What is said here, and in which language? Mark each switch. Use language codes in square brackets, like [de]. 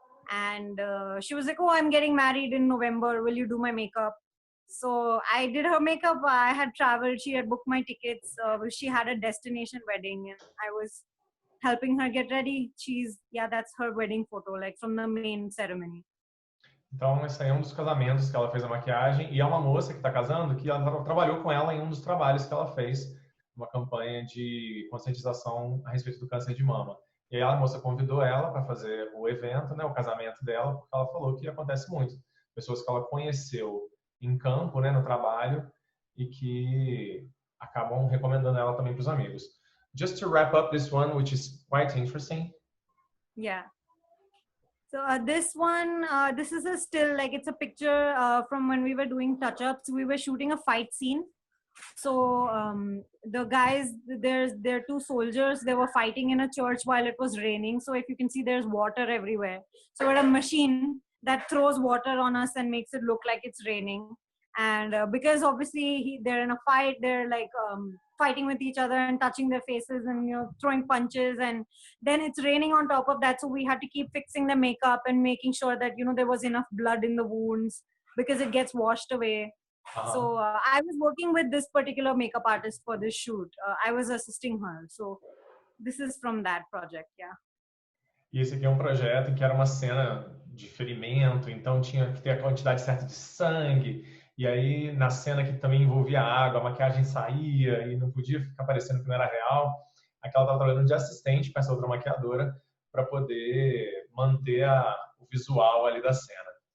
[en] And she was like, oh, I'm getting married in November. Will you do my makeup? So I did her makeup. I had traveled. She had booked my tickets. She had a destination wedding, and I was helping her get ready. That's her wedding photo, like from the main ceremony. [pt] Então, esse aí é um dos casamentos que ela fez a maquiagem, e é uma moça que está casando que ela trabalhou com ela em um dos trabalhos que ela fez, uma campanha de conscientização a respeito do câncer de mama. E aí a moça convidou ela para fazer o evento, né, o casamento dela, porque ela falou que acontece muito. Pessoas que ela conheceu em campo, né, no trabalho, e que acabam recomendando ela também para os amigos. [en] Just to wrap up this one, which is quite interesting. Yeah. So this one, this is a still, like it's a picture from when we were doing touch-ups. We were shooting a fight scene. So the guys, there are 2 soldiers. They were fighting in a church while it was raining. So if you can see, there's water everywhere. So we had a machine that throws water on us and makes it look like it's raining. And because obviously they're in a fight, they're like fighting with each other and touching their faces and, you know, throwing punches, and then it's raining on top of that. So we had to keep fixing the makeup and making sure that, you know, there was enough blood in the wounds because it gets washed away. So I was working with this particular makeup artist for this shoot. I was assisting her. So this is from that project, yeah. [pt] E esse aqui é um projeto em que era uma cena de ferimento, então tinha que ter a quantidade certa de sangue. E aí, na cena que também envolvia água, a maquiagem saía e não podia ficar parecendo que não era real. Aquela estava trabalhando de assistente com essa outra maquiadora para poder manter o visual ali da cena.